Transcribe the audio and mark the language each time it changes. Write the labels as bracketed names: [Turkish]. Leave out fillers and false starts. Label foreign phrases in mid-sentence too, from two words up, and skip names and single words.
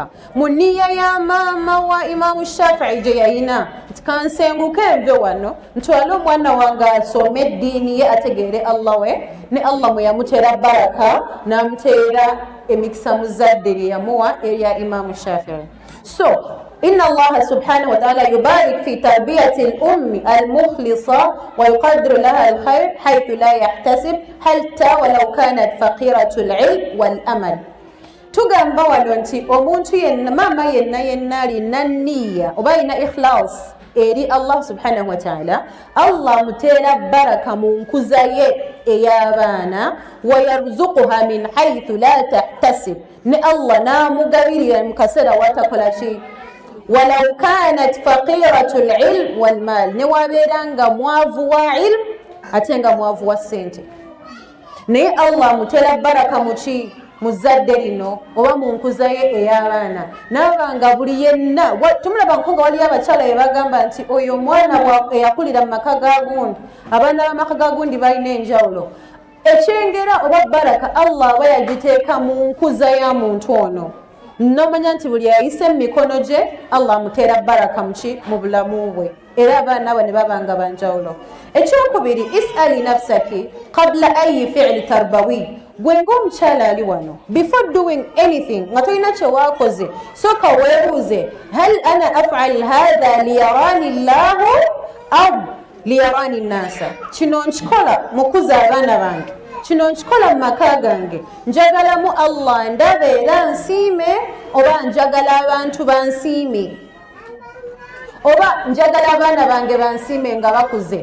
[Ganda] Mu nniya ya maama wa Imamu Shafi'i gye yayina nti kansenguke nve wano ntwale omwana wange asome eddiini ye ategeere Allah we ne Allah mwe yamuteera baraka n'amuteera emikisa mu zadde lye yamuwa erya Imamu Shafi'i. [Arabic] So إن الله سبحانه وتعالى يبارك في تربية الأم المخلصة ويقدر لها الخير حيث لا يحتسب حتى ولو كانت فقيرة العلم والأمل. [Ganda] tugamba wano nti omuntu yenna maama yenna alina nniya oba alina ikhlas eri [Arabic] الله سبحانه وتعالى [Ganda] Allah muteera baraka mu nkuza ye ey'abaana [Arabic] ويرزقها من حيث لا تحتسب [Ganda] ne Allah n'amugabirira mu kaseera watakola ki [Arabic] ولو كانت فقيرة العلم والمال [Ganda] ne wabeeranga mwavu wa ilm ate nga mwavu wa ssente naye Allah muteera baraka mu ki mu zadde lino oba mu nkuza ye ey'abaana n'abanga buli yenna tumulaba nkonga waliyo abakyala be bagamba nti oyo omwana eyakulira mu maka ga gundi abaana b'amaka ga gundi balina enjawulo ekyengera oba baraka Allah aba yagiteeka mu nkuza ya muntu ono nomanya nti buli ayise mu mikono gye Allah amuteera baraka muki mu bulamu bwe era abaana abo ne babanga banjawulo. [Arabic] Ekyokubiri اسألي نفسك قبل أي فعل تربوي [Ganda] gwe ng'omukyala ali wano [English] before doing [Ganda] anything nga tolina kye waakoze sooka weebuuze [Arabic] هل أنا أفعل هذا ليراني الله أو ليراني الناس [Ganda] kino nkikola mukuza abaana bange kino nkikola mu maka gange njagalamu Allah ndaba era nsiime oba njagala abantu bansiime oba njagala abaana bange bansiime nga bakuze.